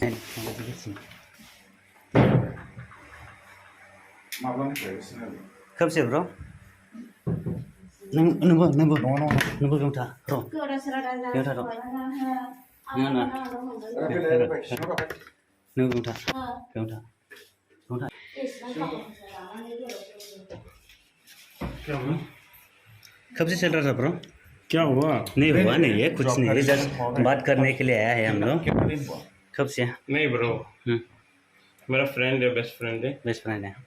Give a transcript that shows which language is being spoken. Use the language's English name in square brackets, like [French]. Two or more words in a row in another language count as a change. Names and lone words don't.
[Bodo] खोबसे ब्र नंगौ बेवथा र' बेवथा र' नंगौ बेवथा [Hindi] कब से चल रहा था ब्रो क्या हुआ नहीं हुआ नहीं है कुछ नहीं है जस्ट बात करने के लिए आया है हम लोग कब से नहीं ब्रो मेरा फ्रेंड है [English] best friend [Hindi] है